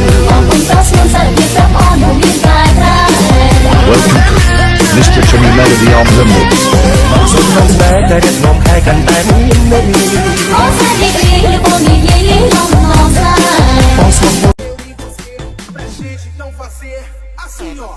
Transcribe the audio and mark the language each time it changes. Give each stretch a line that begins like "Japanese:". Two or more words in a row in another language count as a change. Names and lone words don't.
English: Mr. Chummy Melody on the mix.
Khmer: មកសុំក្នុងស្នេហ៍តែអ្នកមកខែកាន់តែមាននេះបងស្មោះ
Portuguese: Pra gente não fazer assim, ó.